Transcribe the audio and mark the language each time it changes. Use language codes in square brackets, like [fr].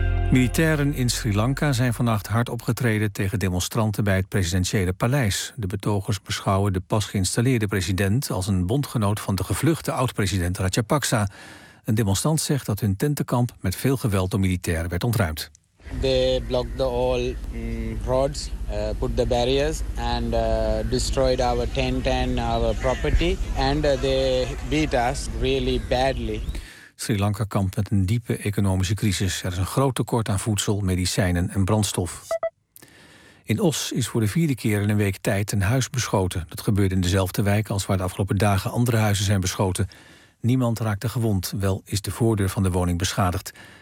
[nl] Militairen in Sri Lanka zijn vannacht hard opgetreden tegen demonstranten bij het presidentiële paleis. De betogers beschouwen de pas geïnstalleerde president als een bondgenoot van de gevluchte oud-president Rajapaksa. Een demonstrant zegt dat hun tentenkamp met veel geweld door militairen werd ontruimd. [en] They blocked all roads, put the barriers and destroyed our tent and our property. And they beat us really badly. [nl] Sri Lanka kampt met een diepe economische crisis. Er is een groot tekort aan voedsel, medicijnen en brandstof. In Os is voor de vierde keer in een week tijd een huis beschoten. Dat gebeurde in dezelfde wijk als waar de afgelopen dagen andere huizen zijn beschoten. Niemand raakte gewond, wel is de voordeur van de woning beschadigd.